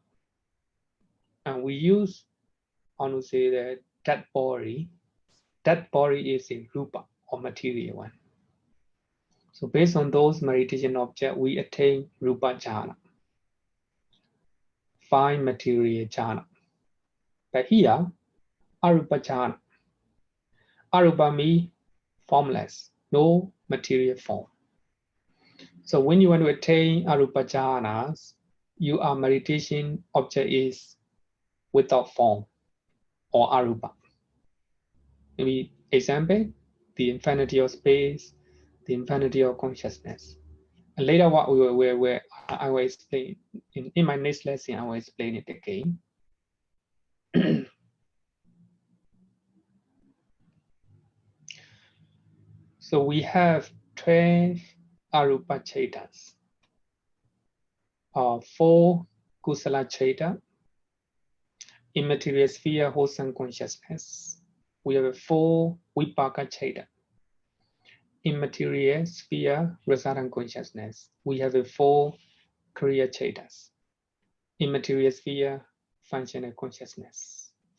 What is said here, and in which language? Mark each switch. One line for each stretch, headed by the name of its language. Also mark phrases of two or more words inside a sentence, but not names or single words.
English: And we use, how to say that, that body is in rupa or material one. So based on those meditation objects, we attain
Pali: rupa jhana,
English: 5 material jhana. But here,
Pali: arupa jhana.
English: Arupa means formless, no material form. So when you want to attain
Pali: arupa jhanas,
English: your meditation object is without form or arupa. Maybe example, the infinity of space, the infinity of consciousness. And later what I will explain, in my next lesson, I will explain it again. So we have 12
Pali: arupa chetas,
English: 4
Pali: kusala cheta,
English: immaterial sphere wholesome consciousness. We have 4
Pali: vipaka cheta,
English: immaterial sphere resultant consciousness. We have 4
Pali: kriya chetas,
English: immaterial sphere functional consciousness.